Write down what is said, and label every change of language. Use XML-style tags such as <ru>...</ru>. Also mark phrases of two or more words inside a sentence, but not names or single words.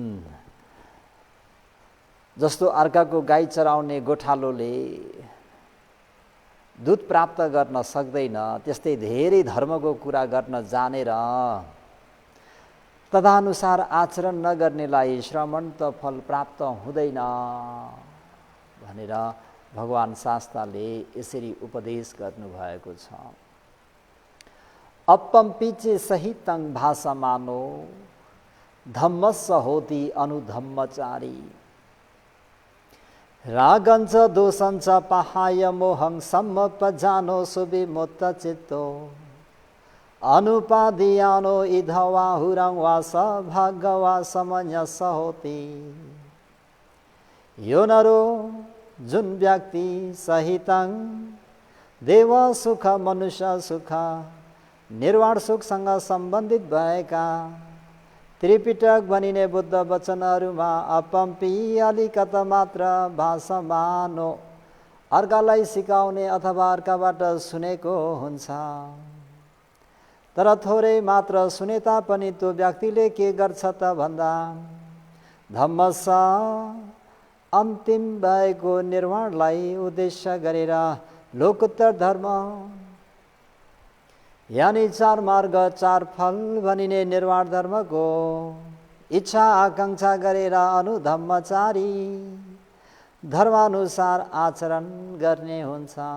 <ne>जस्तो अर्काको गाई चराउने गोठालोले दुध प्राप्त गर्न सक्दैन, त्यस्तै धेरै धर्मको कुरा गर्न जानेर तदनुसार आचरण नगर्नेलाई श्रमण त फल प्राप्त हुँदैन भनेर भगवान शास्त्रले यसरी उपदेश गर्नुभएको छ।</ne> <pi>अपम्पिचे सहितं भाषमानो धम्मस्स होति अनुधम्मचारी। रागञ्च दोषञ्च पहाय मोहं सम्मपजानो सुविमुक्त चित्तो अनुपादियानो इधवा हुरं वा स भागवा समन्यस होति।</pi> <ne>यो नरो जुन व्यक्ति सहितं देव सुख मनुष्य सुख निर्वाण सुखसँग सम्बन्धित भएका त्रिपिटक भनिने बुद्ध वचनहरूमा अपम्पी अलिकत मात्र भाषमानो अर्कालाई सिकाउने अथवा अर्काबाट सुनेको हुन्छ। तर थोरै मात्र सुने तापनि त्यो व्यक्तिले के गर्छ त भन्दा धम्मस्स अन्तिम भएको निर्वाणलाई उद्देश्य गरेर लोकोत्तर धर्म यानी चार मार्ग चार फल भनिने निर्वाण धर्मको इच्छा आकांक्षा गरेर अनुधम्मचारी धर्मानुसार आचरण गर्ने हुन्छ।</ne>